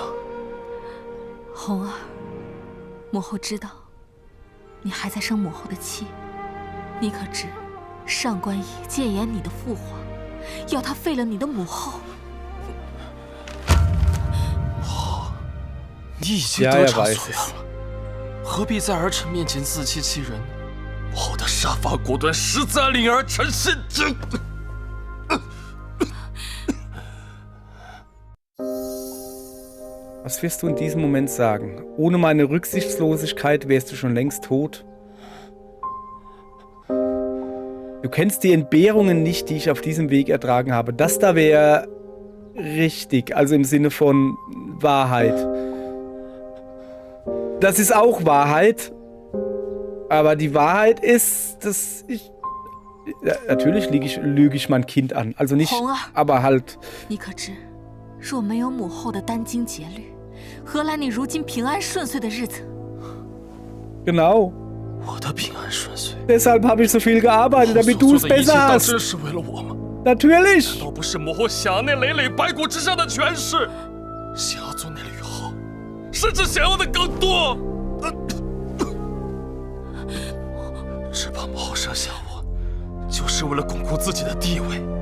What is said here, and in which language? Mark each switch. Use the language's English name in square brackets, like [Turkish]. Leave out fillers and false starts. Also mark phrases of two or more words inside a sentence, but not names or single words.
[Chinese] 红儿，母后知道你还在生母后的气，你可知上官仪谏言你的父皇，要他废了你的母后。母后，你已经得偿所愿了，何必在儿臣面前自欺欺人？母后的事杀伐果断，实在安陵儿臣心惊。 [German] Was wirst du in diesem Moment sagen? Ohne meine Rücksichtslosigkeit wärst du schon längst tot. Du kennst die Entbehrungen nicht, die ich auf diesem Weg ertragen habe. Das da wäre richtig, also im Sinne von Wahrheit. Das ist auch Wahrheit, aber die Wahrheit ist, dass ich... Natürlich lüge ich mein Kind an, also nicht, aber halt... [Chinese] 你可知，若没有母后的殚精竭虑，何来你如今平安顺遂的日子？ [German] Genau. [Chinese] 我的平安顺遂。 [German] Deshalb habe ich so viel gearbeitet, damit du es besser hast. [Chinese] 真是为了我吗？ [German] Natürlich. [Chinese] 难道不是母后想要那累累白骨之上的权势，想要做那吕后，甚至想要的更多？只怕母后生下我，就是为了巩固自己的地位。